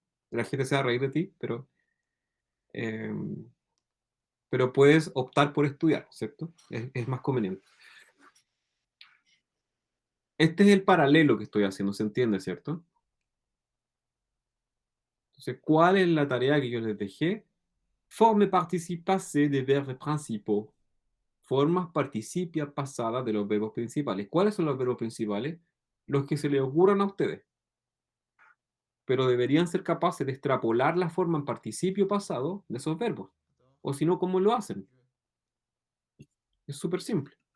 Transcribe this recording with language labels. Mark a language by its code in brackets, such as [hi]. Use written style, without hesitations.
[es] La gente se va a reír de ti, eh, pero puedes optar por estudiar, ¿cierto? Es más conveniente. Este es el paralelo que estoy haciendo, ¿se entiende, cierto? Entonces, ¿cuál es la tarea que yo les dejé? [fr] Forme participe passé des verbes principaux. [es] Formas participia pasada de los verbos principales. ¿Cuáles son los verbos principales? Los que se les ocurran a ustedes. Pero deberían ser capaces de extrapolar la forma en participio pasado de esos verbos. [fr] attends, [es] O si no, ¿cómo lo hacen? que, Es súper simple.